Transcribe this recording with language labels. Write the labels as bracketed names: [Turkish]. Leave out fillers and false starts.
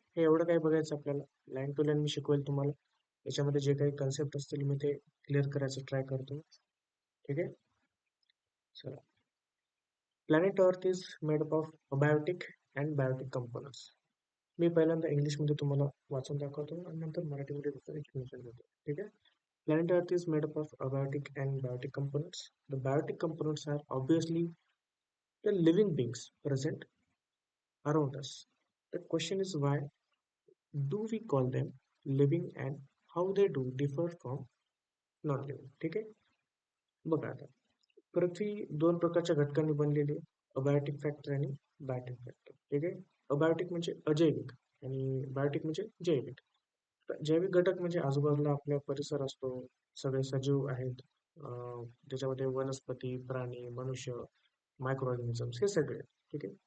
[Marathi] हे एवढं काही बघायचं आपल्याला. [English] line to line [Marathi] मी शिकवेल तुम्हाला. याच्यामध्ये जे काही कन्सेप्ट असतील मी ते क्लिअर करायचं ट्राय करतो. ठीक आहे. चला. [English] Planet earth is made up of abiotic and biotic components. [Marathi] मी पहिल्यांदा इंग्लिशमध्ये तुम्हाला वाचून दाखवतो आणि नंतर मराठीमध्ये त्याचं एक्सप्लेनेशन देतो. ठीक आहे. [English] Planet Earth is made up of abiotic and biotic components. The biotic components are obviously the living beings present around us. The question is why do we call them living and how they do differ from non-living. [Marathi] ठीक आहे. बघा आता पृथ्वी दोन प्रकारच्या घटकांनी बनलेली आहे, abiotic factor आणि बायोटिक फॅक्टर. ठीक आहे. अबायोटिक म्हणजे अजैविक आणि बायोटिक म्हणजे जैविक. जैविक घटक म्हणजे आजूबाजूला आपला परिसर असतो, सगळे सजीव आहेत, त्याच्यामध्ये वनस्पती, प्राणी, मनुष्य, मायक्रो ऑर्गॅनिझम्स हे सगळे. ठीक आहे.